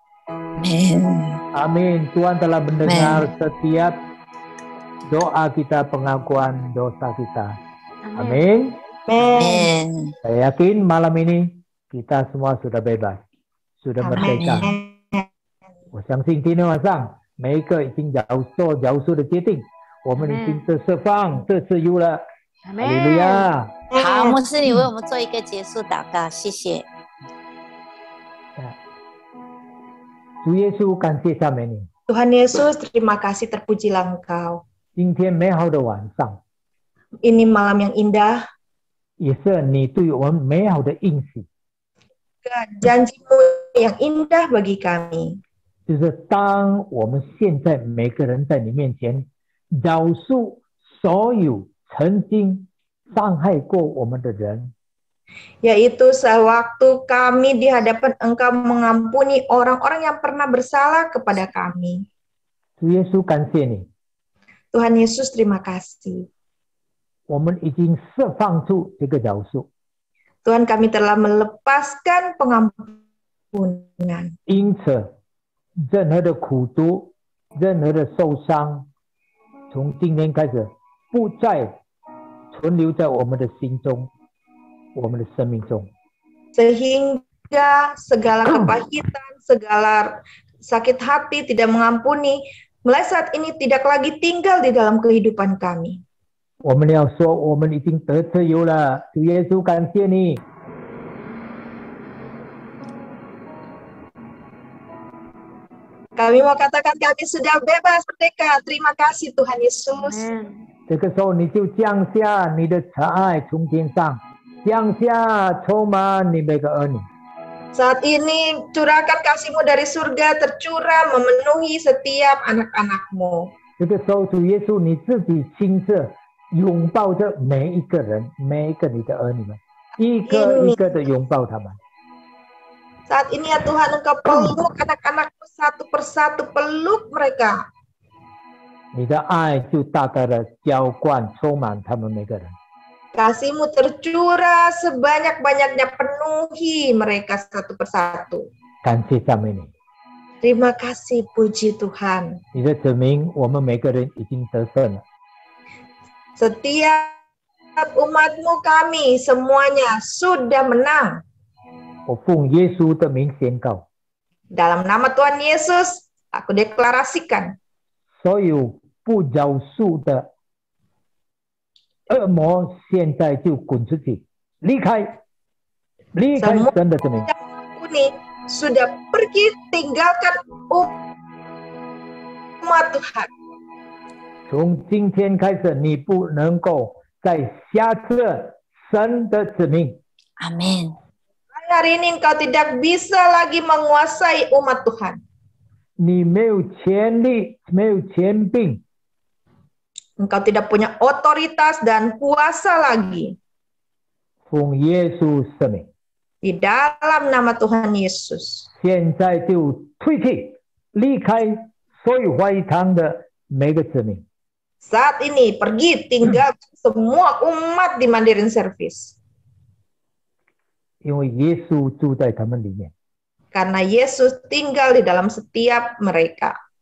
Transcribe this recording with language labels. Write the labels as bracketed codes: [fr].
[id] Amin. Amin. Tuhan telah mendengar setiap doa kita, pengakuan dosa kita. Amin. Amin. Saya yakin malam ini kita semua sudah bebas, sudah merdeka. [zh] 我相信今天晚上每一个已经饶恕的决定，我们已经得释放，得自由了。哈利路亚！好，牧师，你为我们做一个结束祷告，谢谢。主耶稣，感谢赞美你。 [id] Tuhan Yesus, terima kasih, terpujilah Engkau. [zh] 今天美好的晚上， [id] Ini malam yang indah, [zh] 也是你对我们美好的应许。 [id] janji-Mu yang indah bagi kami. [zh] 就是当我们现在每个人在你面前饶恕所有曾经伤害过我们的人， [id] yaitu sewaktu kami di hadapan Engkau mengampuni orang-orang yang pernah bersalah kepada kami. [zh] 主耶稣，感谢你， [id] Tuhan Yesus, terima kasih. [zh] 我们已经释放出这个饶恕， [id] Tuhan, kami telah melepaskan pengampunan. [zh] 因此，任何的苦毒、任何的受伤，从今天开始不再存留在我们的心中、我们的生命中。 [id] Sehingga segala kepahitan, segala sakit hati, tidak mengampuni, mulai saat ini tidak lagi tinggal di dalam kehidupan kami. [zh] 我们要说，我们已经得自由了。主耶稣，感谢你。 [id] Kami mau katakan kami sudah bebas merdeka. Terima kasih Tuhan Yesus. [zh] 这个时候，你就降下你的慈爱从天上，降下充满你每个儿女。 [id] Saat ini curahkan kasih-Mu dari surga tercurah memenuhi setiap anak-anak-Mu. [zh] 这个时候，主耶稣你自己亲自拥抱着每一个人，每一个你的儿女们，一个一个的拥抱他们。 [id] Saat ini ya Tuhan, Engkau peluk anak-anak-Mu satu persatu, peluk mereka. [zh] 你的爱就大大的浇灌充满他们每个人。 [id] Kasih-Mu tercurah sebanyak-banyaknya, penuhi mereka satu persatu. [zh] 感谢赞美你， [id] Terima kasih, puji Tuhan. [zh] 你的子民，我们每个人已经得胜了。 [id] Setiap umat-Mu kami semuanya sudah menang. [zh] 我奉耶稣的名宣告， [id] Dalam nama Tuhan Yesus, aku deklarasikan [zh] 所有不饶恕的恶魔，现在就滚出去，离开，离开神的子民。 [id] ini sudah pergi, tinggalkan umat Tuhan. [zh] 从今天开始，你不能够再辖制神的子民。 [id] Amin. Hari ini engkau tidak bisa lagi menguasai umat Tuhan. [zh] 你没有权利，没有权柄， [id] Engkau tidak punya otoritas dan kuasa lagi. [zh] 奉耶稣圣名， [id] Di dalam nama Tuhan Yesus. [zh] 现在就退去，离开所有怀疑堂的每个子民。 [id] Saat ini pergi, tinggalkan semua umat di Mandarin Service. [zh] 因为耶稣住在他们里面， [id] Karena Yesus tinggal di dalam setiap mereka.